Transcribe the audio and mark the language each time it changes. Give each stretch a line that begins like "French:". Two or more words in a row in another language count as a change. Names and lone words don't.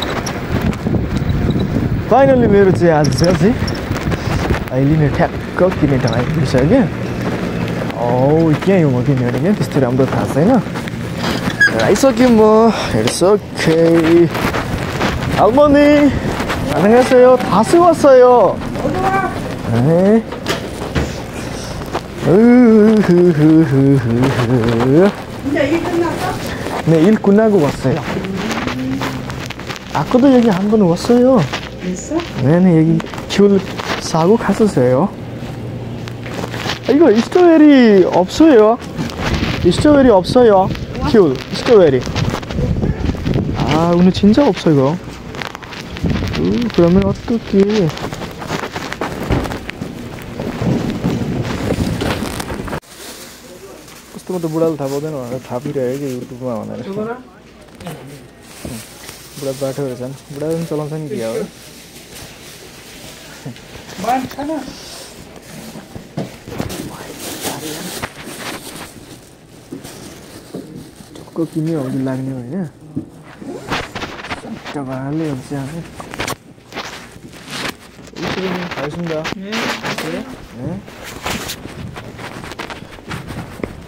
Nepali: फाइनल्ली मेरो चाहिँ आज चाहिँ अहिले नै ठ्याक्क किन्ने ठाउँ आइपुगिसक्यो क्या त्यहीँ हो किनेर क्या त्यस्तो राम्रो थाहा छैन आइसक्यो म हेरिसकेँ
Korean: 할머니 안녕하세요. 다시 왔어요. 이제 일 끝났어? 네, 일 끝나고 왔어요. 아까도 여기 한 번 왔어요. 됐어? 네네, 여기 귤 사고 갔었어요. 이거 스트로베리 없어요. 스트로베리 없어요. 귤, 스트로베리. 아, 오늘 진짜 없어 이거. 그러면 어떡해.
Nepali: कस्तो म त बुढाले थाहा पाउँदैन भनेर थापिरहेको कि युट्युबमा भनेर बुढा बाटो रहेछन् बुढा पनि चलाउँछ नि क्या हो टक्क किन्यो अघि लाग्ने होइन भाले 알겠습니다.
Korean: 네.